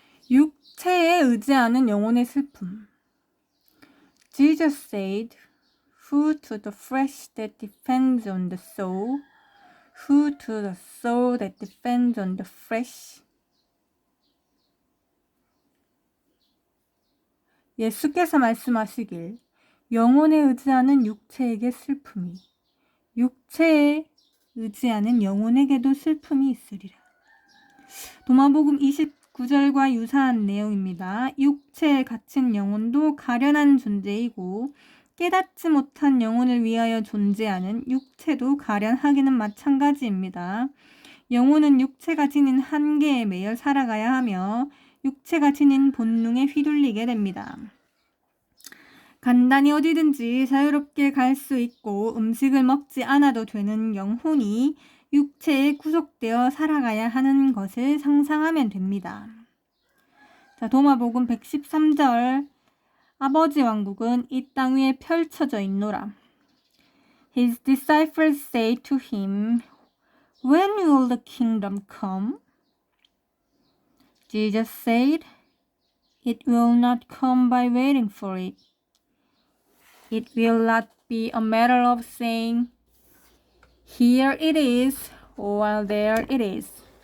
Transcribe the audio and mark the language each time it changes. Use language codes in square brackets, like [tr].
[ko] 육체에 의지하는 영혼의 슬픔. [en] Jesus said, "Who to the flesh that depends on the soul, who to the soul that depends on the flesh." [ko] 예수께서 말씀하시길, 영혼에 의지하는 육체에게 슬픔이, 육체에 의지하는 영혼에게도 슬픔이 있으리라. 도마복음 29절과 유사한 내용입니다. 육체에 갇힌 영혼도 가련한 존재이고 깨닫지 못한 영혼을 위하여 존재하는 육체도 가련하기는 마찬가지입니다. 영혼은 육체가 지닌 한계에 매여 살아가야 하며 육체가 지닌 본능에 휘둘리게 됩니다. 간단히 어디든지 자유롭게 갈 수 있고 음식을 먹지 않아도 되는 영혼이 육체에 구속되어 살아가야 하는 것을 상상하면 됩니다. 자, 도마복음 113절. 아버지 왕국은 이 땅 위에 펼쳐져 있노라. [en] His disciples say to him, "When will the kingdom come?" Jesus said, "It will not come by waiting for it. It will not be a matter of saying, 'Here it is,' or 'There it is.'